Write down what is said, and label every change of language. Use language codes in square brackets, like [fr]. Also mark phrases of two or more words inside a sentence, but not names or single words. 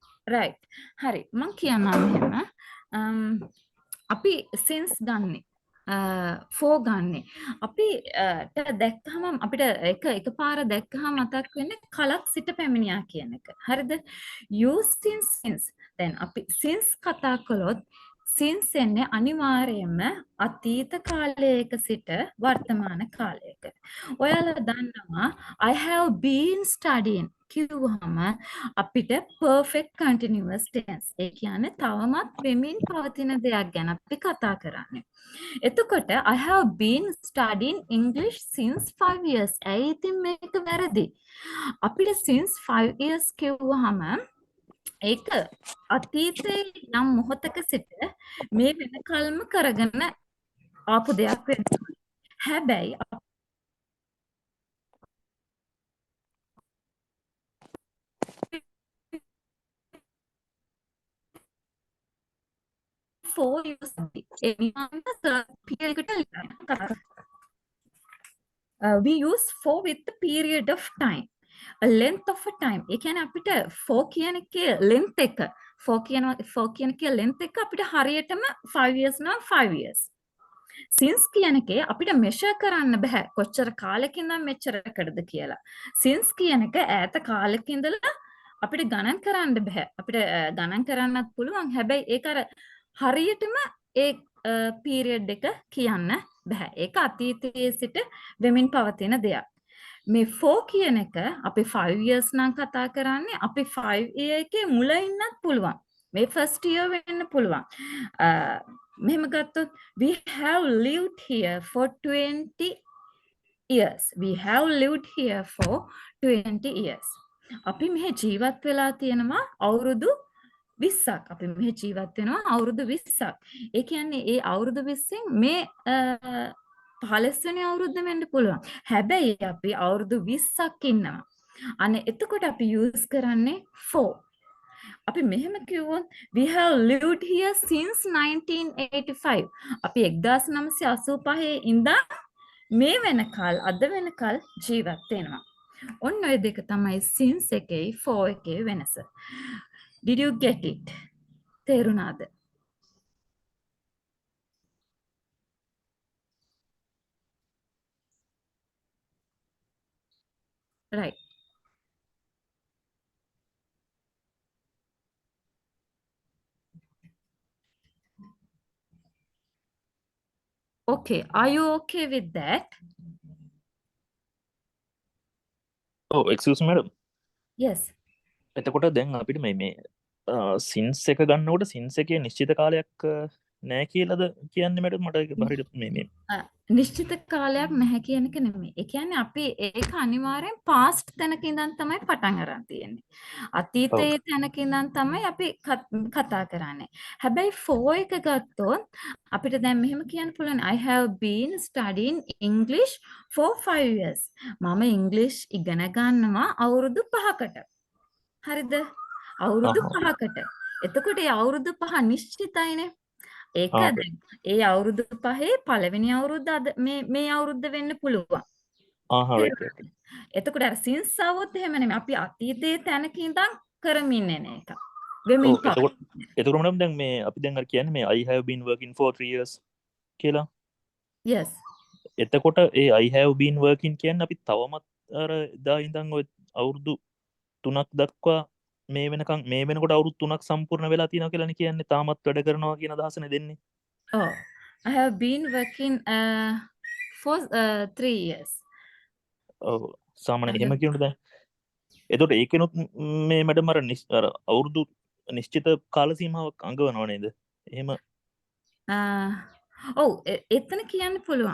[en] right. [si] හරි. මං කියන්නම් එහෙම. අපි since ගන්නෙ. for ගන්නෙ. අපි දැක්කහම අපිට එකපාර දැක්කහම මතක් වෙන්නේ කලක් සිට පැමිණියා කියන එක. හරිද? [en] using since. [si] දැන් අපි since කතා කළොත් since එන්නේ අනිවාර්යයෙන්ම අතීත කාලයක සිට වර්තමාන කාලයක. ඔයාලා දන්නවා [en] I have been studying [si] කිව්වහම අපිට [en] perfect continuous tense. [si] ඒ කියන්නේ තවමත් වෙමින් පවතින දෙයක් ගැන අපි කතා කරන්නේ. [en] එතකොට I have been studying English since 5 years. [si] ඇයි ඉතින් මේක වැරදි? අපිට [en] since 5 years [si] කිව්වහම ඒක අතීතයේ යම් මොහොතක සිට මේ වෙනකල්ම කරගෙන ආපු දෙයක් වෙනවා. [en] හැබැයි for use we use for with the period of time. A length of a time. [si] ඒ කියන්නේ අපිට for කියන එකේ length එක for කියන එකේ length එක අපිට හරියටම 5 years නම් 5 years. since කියන එකේ අපිට measure කරන්න බෑ කොච්චර කාලෙකින් නම් මෙච්චරකටද කියලා. since කියන එක ඈත කාලෙක ඉඳලා අපිට ගණන් කරන්න බෑ. අපිට ගණන් කරන්නත් පුළුවන්. හැබැයි ඒක අර හරියටම ඒ period එක කියන්න බෑ. ඒක අතීතයේ සිට වෙමින් පවතින දෙයක්. මේ 4 කියන එක අපි 5 years නම් කතා කරන්නේ අපි 5 year එකේ මුල ඉන්නත් පුළුවන්. [en] මේ first year [si] වෙන්න පුළුවන්. මෙහෙම ගත්තොත් [en] we have lived here for 20 years. We have lived here for 20 years. [si] අපි මෙහි ජීවත් වෙලා තියෙනවා අවුරුදු 20ක්. අපි මෙහි ජීවත් වෙනවා අවුරුදු 20ක්. ඒ කියන්නේ ඒ අවුරුදු 20න් මේ 15 වෙනි අවුරුද්ද වෙන්න පුළුවන්. හැබැයි අපි අවුරුදු 20ක් ඉන්නවා. අනේ එතකොට අපි use කරන්නේ for. අපි මෙහෙම කිව්වොත් [en] we have lived here since 1985. [si] අපි 1985 ඉඳන් මේ වෙනකල් අද වෙනකල් ජීවත් වෙනවා. ඔන්න ඔය දෙක තමයි since එකේ for එකේ වෙනස. [en] Did you get it? තේරුණාද? Right. Okay, are you okay with that? Oh, excuse me madam. Yes. [si] එතකොට දැන් අපිට මේ සින්ස් එක ගන්නකොට සින්ස් එකේ නිශ්චිත කාලයක් නෑ කියලාද කියන්නේ මට හරියට මේ නිශ්චිත කාලයක් නැහැ කියන එක නෙමෙයි. ඒ කියන්නේ අපි ඒක අනිවාර්යෙන් past තැනක ඉඳන් තමයි පටන් අරන් තියෙන්නේ. අතීතයේ තැනක ඉඳන් තමයි අපි කතා කරන්නේ. හැබැයි for එක ගත්තොත් අපිට දැන් මෙහෙම කියන්න පුළුවන් [en] I have been studying English for 5 years. [si] මම ඉංග්‍රීසි ඉගෙන ගන්නවා අවුරුදු 5කට. හරිද? අවුරුදු 5කට. එතකොට ඒ අවුරුදු 5 නිශ්චිතයිනේ. ඒක දැන් ඒ අවුරුදු 5 පළවෙනි අවුරුද්ද අද මේ අවුරුද්ද වෙන්න පුළුවන්. එතකොට අර since આવොත් එහෙම නෙමෙයි. අපි අතීතයේ තැනක ඉඳන් කරමින් එන එක. වෙමින් එතකොට මම දැන් මේ අපි දැන් අර කියන්නේ මේ [en] I have been working for 3 years [si] කියලා. [en] Yes. [si] එතකොට ඒ I have been working කියන්නේ අපි තවමත් අර එදා ඉඳන් ඔය අවුරුදු 3ක් දක්වා මේ වෙනකන් මේ වෙනකොට අවුරුදු 3ක් සම්පූර්ණ වෙලා තියෙනවා කියලානේ කියන්නේ තාමත් වැඩ කරනවා කියන අදහසනේ දෙන්නේ. [en] Oh, I have been working for 3 years. [si] ඔව් සාමාන්‍ය එහෙම කියනොත් දැන් එතකොට ඒකෙනුත් මේ මැඩම් අර අවුරුදු නිශ්චිත කාල සීමාවක් අඟවනව නේද? එහෙම ඔව් එතන කියන්න පුළුවන්.